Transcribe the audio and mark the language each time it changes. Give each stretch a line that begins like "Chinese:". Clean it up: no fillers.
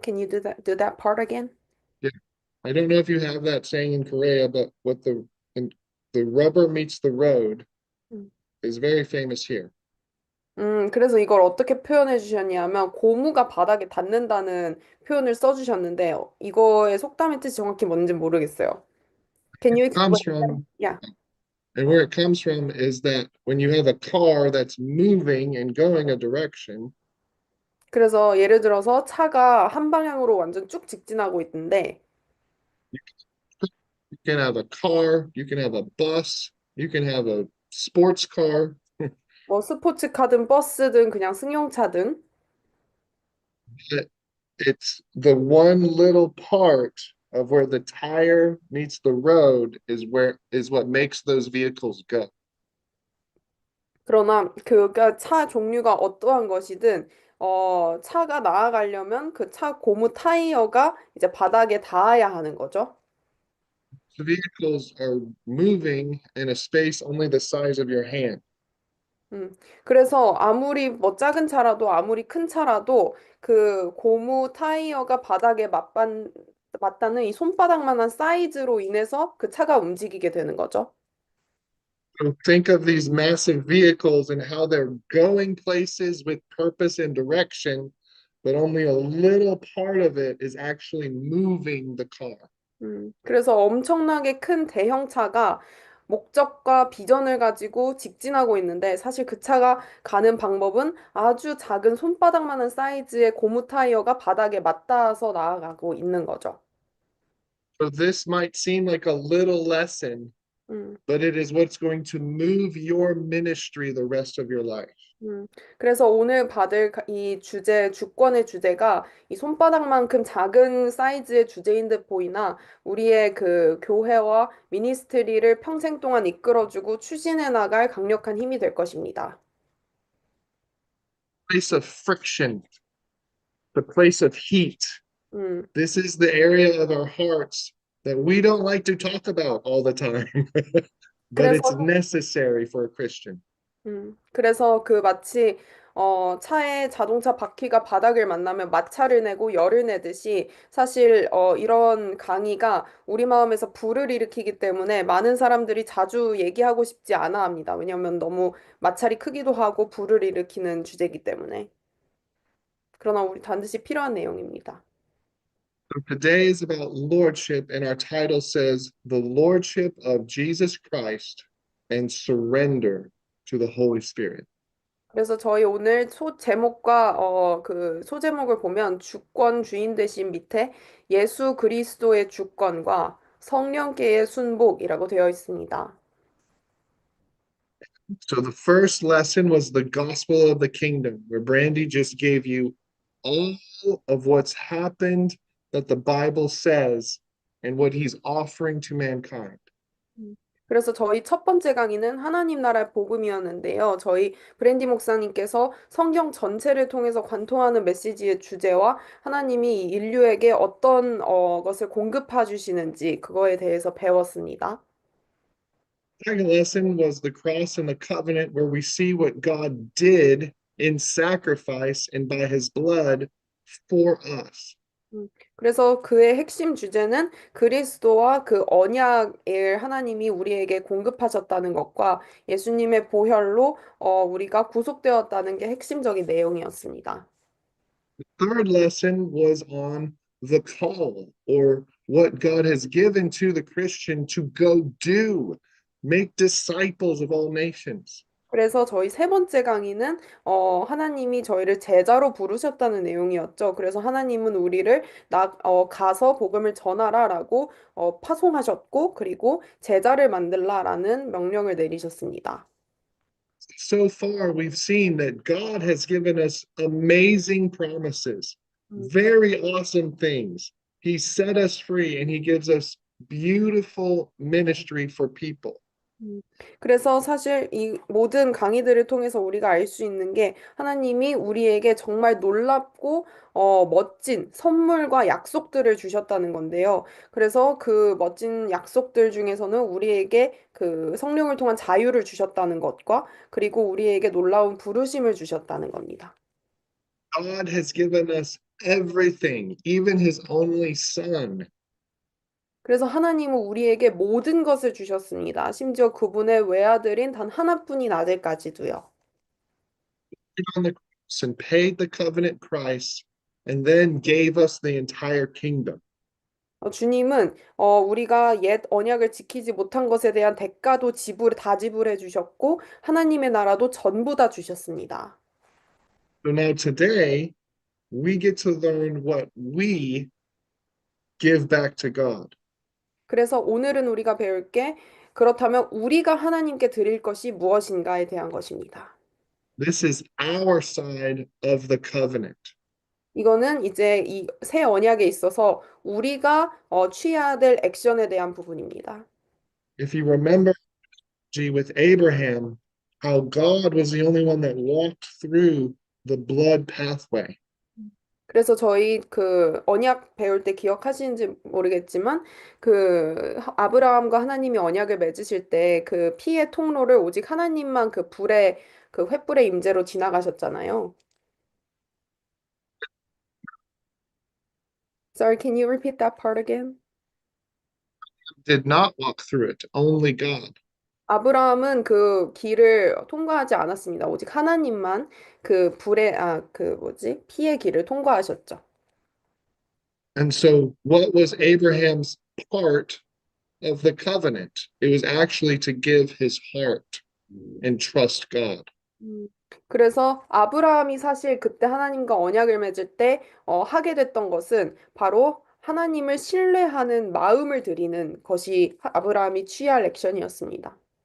English: Can you do that part again? Yeah. I don't know if you have that saying in Korea, but the rubber meets the road 음, is very famous here.
Korean: 그래서 이걸 어떻게 표현해 주셨냐면 고무가 바닥에 닿는다는 표현을 써 주셨는데 이거의 속담의 뜻이 정확히 뭔지 모르겠어요.
English: Can you explain Comes that? from Yeah. And where it comes from is that when you have a car that's moving and going a direction,
Korean: 그래서 예를 들어서 차가 한 방향으로 완전 쭉 직진하고 있는데
English: you can have a car, you can have a bus, you can have a sports car.
Korean: 뭐 스포츠카든 버스든 그냥 승용차든
English: But it's the one little part of where the tire meets the road is what makes those vehicles go.
Korean: 그러나 그가 차 종류가 어떠한 것이든 차가 나아가려면 그 차 고무 타이어가 이제 바닥에 닿아야 하는 거죠.
English: The vehicles are moving in a space only the size of your hand.
Korean: 그래서 아무리 뭐 작은 차라도 아무리 큰 차라도 그 고무 타이어가 바닥에 맞닿는 이 손바닥만한 사이즈로 인해서 그 차가 움직이게 되는 거죠.
English: So think of these massive vehicles and how they're going places with purpose and direction, but only a little part of it is actually moving the car.
Korean: 그래서 엄청나게 큰 대형차가 목적과 비전을 가지고 직진하고 있는데 사실 그 차가 가는 방법은 아주 작은 손바닥만한 사이즈의 고무 타이어가 바닥에 맞닿아서 나아가고 있는 거죠.
English: So this might seem like a little lesson, 음. but it is what's going to move your ministry the rest of your life.
Korean: 그래서 오늘 받을 이 주제, 주권의 주제가 이 손바닥만큼 작은 사이즈의 주제인 듯 보이나 우리의 그 교회와 미니스트리를 평생 동안 이끌어주고 추진해 나갈 강력한 힘이 될 것입니다.
English: Place of friction, the place of heat. 음, This is the area of our hearts that we don't like to talk about all the time, but
Korean: 그래서
English: it's necessary for a Christian.
Korean: 그래서 그 마치 차의 자동차 바퀴가 바닥을 만나면 마찰을 내고 열을 내듯이 사실 이런 강의가 우리 마음에서 불을 일으키기 때문에 많은 사람들이 자주 얘기하고 싶지 않아 합니다. 왜냐하면 너무 마찰이 크기도 하고 불을 일으키는 주제이기 때문에. 그러나 우리 반드시 필요한 내용입니다.
English: So today is about lordship, and our title says the lordship of Jesus Christ and surrender to the Holy Spirit.
Korean: 그래서 저희 오늘 제목과 그 소제목을 보면 주권 주인 되신 밑에 예수 그리스도의 주권과 성령께의 순복이라고 되어 있습니다.
English: So the first lesson was the gospel of the kingdom, where Brandy just gave you all of what's happened that the Bible says and what he's offering to mankind.
Korean: 그래서 저희 첫 번째 강의는 하나님 나라의 복음이었는데요. 저희 브랜디 목사님께서 성경 전체를 통해서 관통하는 메시지의 주제와 하나님이 인류에게 어떤 것을 공급해 주시는지 그거에 대해서 배웠습니다.
English: Second lesson was the cross and the covenant, where we see what God did in sacrifice and by his blood for us.
Korean: 그래서 그의 핵심 주제는 그리스도와 그 언약을 하나님이 우리에게 공급하셨다는 것과 예수님의 보혈로 우리가 구속되었다는 게 핵심적인 내용이었습니다.
English: Third lesson was on the call or what God has given to the Christian to go do, make disciples of all nations.
Korean: 그래서 저희 세 번째 강의는 하나님이 저희를 제자로 부르셨다는 내용이었죠. 그래서 하나님은 우리를 가서 복음을 전하라라고 파송하셨고, 그리고 제자를 만들라라는 명령을 내리셨습니다.
English: So far, we've seen that God has given us amazing promises, very awesome things. He set us free and He gives us beautiful ministry for people.
Korean: 음, 그래서 사실 이 모든 강의들을 통해서 우리가 알 수 있는 게 하나님이 우리에게 정말 놀랍고 멋진 선물과 약속들을 주셨다는 건데요. 그래서 그 멋진 약속들 중에서는 우리에게 그 성령을 통한 자유를 주셨다는 것과 그리고 우리에게 놀라운 부르심을 주셨다는 겁니다.
English: God has given us everything, even His only Son.
Korean: 그래서 하나님은 우리에게 모든 것을 주셨습니다. 심지어 그분의 외아들인 단 하나뿐인 아들까지도요.
English: On the cross and paid the covenant price and then gave us the entire kingdom.
Korean: 주님은 우리가 옛 언약을 지키지 못한 것에 대한 대가도 다 지불해 주셨고 하나님의 나라도 전부 다 주셨습니다.
English: So now today, we get to learn what we give back to God.
Korean: 그래서 오늘은 우리가 배울 게 그렇다면 우리가 하나님께 드릴 것이 무엇인가에 대한 것입니다.
English: This is our side of the covenant.
Korean: 이거는 이제 이 새 언약에 있어서 우리가 취해야 될 액션에 대한 부분입니다.
English: If you remember with Abraham, how God was the only one that walked through the blood pathway.
Korean: 그래서 저희 그 언약 배울 때 기억하시는지 모르겠지만 그 아브라함과 하나님이 언약을 맺으실 때 그 피의 통로를 오직 하나님만 그 불의 그 횃불의 임재로 지나가셨잖아요.
English: Sorry, can you repeat that part again? Did not walk through it, only God.
Korean: 아브라함은 그 길을 통과하지 않았습니다. 오직 하나님만 그 그 뭐지? 피의 길을 통과하셨죠.
English: And so, what was Abraham's part of the covenant? It was actually to give his heart and trust God.
Korean: 음, 그래서 아브라함이 사실 그때 하나님과 언약을 맺을 때 하게 됐던 것은 바로 하나님을 신뢰하는 마음을 드리는 것이 아브라함이 취할 액션이었습니다.